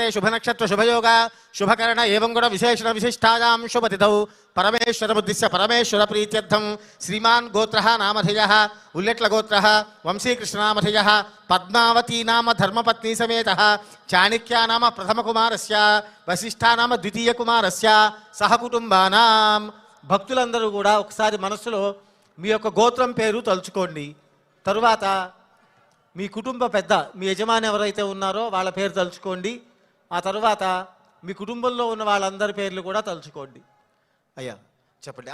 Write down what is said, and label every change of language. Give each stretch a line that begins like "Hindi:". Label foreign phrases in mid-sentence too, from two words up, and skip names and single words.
Sanskrit: शुभनक्षत्र शुभयोग शुभकर्ण एवं गुण विशेषण विशिष्टायां शुभतिथौ परमेश्वरमुद्दिश्य परमेश्वर प्रीत्यर्थं श्रीमान् गोत्रः नामधेयः उल्लेट्लगोत्रः वंशीकृष्णनामधेयः पद्मावती नाम धर्मपत्नी समेतः चाणक्या नाम प्रथमकुमारस्य वसिष्ठा नाम द्वितीयकुमारस्य सहकुटुंबानां
Telugu: భక్తులందరూ కూడా ఒకసారి మనసులో మీ యొక్క గోత్రం పేరు తలుచుకోండి. తరువాత మీ కుటుంబ పెద్ద మీ యజమాని ఎవరైతే ఉన్నారో వాళ్ళ పేరు తలుచుకోండి. ఆ తరువాత మీ కుటుంబంలో ఉన్న వాళ్ళందరి పేర్లు కూడా తలుచుకోండి. అయ్యా చెప్పండి.